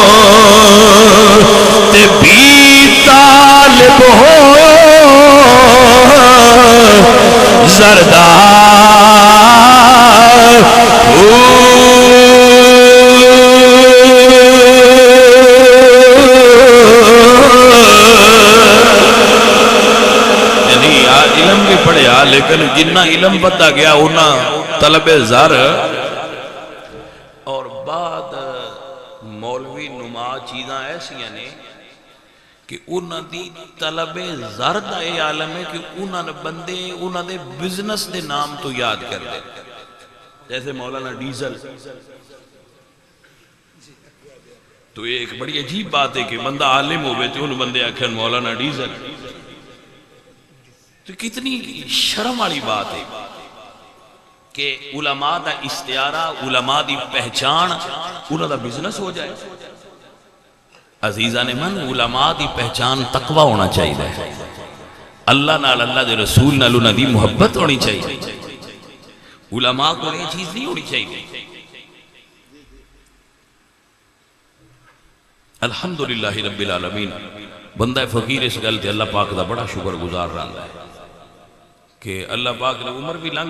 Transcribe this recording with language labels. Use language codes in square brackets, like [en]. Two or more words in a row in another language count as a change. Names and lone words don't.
[pa] تے بھی طالب ہویو زردار یعنی علم بھی پڑھیا لیکن جنہ علم بتا گیا انہ طلب زر اور بعد مولوی نما چیزاں ایسی ہیں کہ انہاں دی طلب زر دا اے عالم ہے کہ انہاں نے بندے انہاں دے بزنس دے نام تو یاد کر دے جیسے مولانا ڈیزل تو یہ ایک بڑی عجیب بات ہے کہ بندہ عالم ہوئے تو ان بندے آکھن مولانا ڈیزل تو کتنی شرم والی بات ہے کہ علماء دا استعارہ علماء دی پہچان انہاں دا بزنس ہو جائے عزیزان من علماء دی پہچان تقوی ہونا چاہیے اللہ نال اللہ دے رسول نال انہاں دی محبت ہونی چاہیے علماء کو یہ چیز نہیں ہونی چاہیے [ar] الحمدللہ رب العالمین [pa] بندہ فقیر اس گل تے اللہ پاک دا بڑا شکر گزار رہا ہے کہ اللہ پاک نے عمر بھی لنگ